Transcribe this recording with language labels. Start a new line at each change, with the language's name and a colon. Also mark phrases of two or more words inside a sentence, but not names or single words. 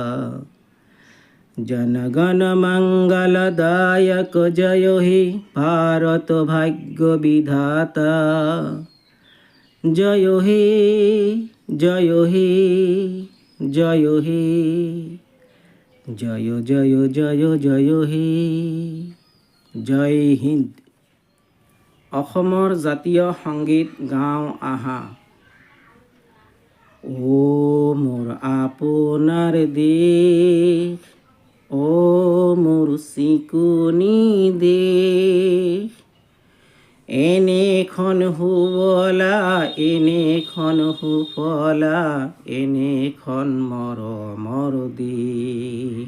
Bangla: জনগণ মঙ্গলদায়ক জয় হে ভারত ভাগ্য বিধাতা জয় হে জয় হে জয় হে জয় জয় জয় জয় হে জয় হিন্দ।
Assamese: অসমৰ জাতীয় সংগীত গাওঁ আহা। ও মোৰ আপোনাৰ দেশ, ও মোৰ চিকুনি দেশ, এনেখন সুবলা এনেখন সুফলা এনেখন মৰমৰ দেশ।